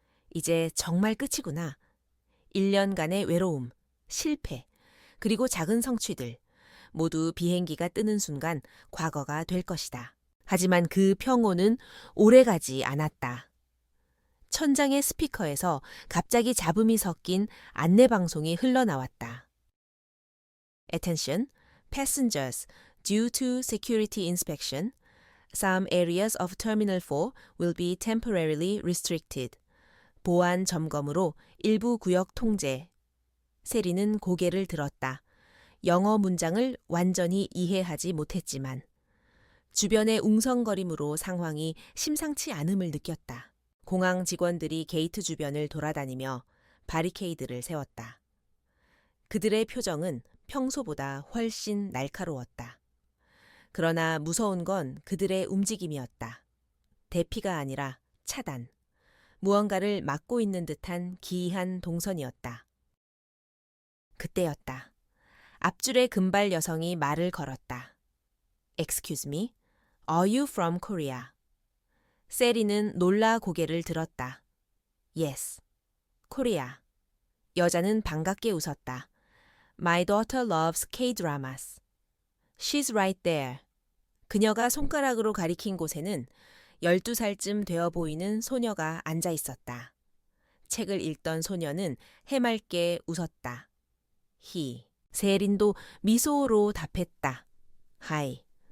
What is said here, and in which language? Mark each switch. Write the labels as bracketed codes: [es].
[ko] 이제 정말 끝이구나. 1년간의 외로움, 실패, 그리고 작은 성취들, 모두 비행기가 뜨는 순간 과거가 될 것이다. 하지만 그 평온은 오래가지 않았다. 천장의 스피커에서 갑자기 잡음이 섞인 안내방송이 흘러나왔다. [en] Attention, passengers, due to security inspection, some areas of Terminal 4 will be temporarily restricted. [ko] 보안 점검으로 일부 구역 통제. 세리는 고개를 들었다. 영어 문장을 완전히 이해하지 못했지만 주변의 웅성거림으로 상황이 심상치 않음을 느꼈다. 공항 직원들이 게이트 주변을 돌아다니며 바리케이드를 세웠다. 그들의 표정은 평소보다 훨씬 날카로웠다. 그러나 무서운 건 그들의 움직임이었다. 대피가 아니라 차단. 무언가를 막고 있는 듯한 기이한 동선이었다. 이때였다. 앞줄의 금발 여성이 말을 걸었다. [en] Excuse me, are you from Korea? [ko] 세리는 놀라 고개를 들었다. [en] Yes, Korea. [ko] 여자는 반갑게 웃었다. [en] My daughter loves K-dramas. She's right there. [ko] 그녀가 손가락으로 가리킨 곳에는 12살쯤 되어 보이는 소녀가 앉아 있었다. 책을 읽던 소녀는 해맑게 웃었다. He. 세린도 미소로 답했다. [en] Hi.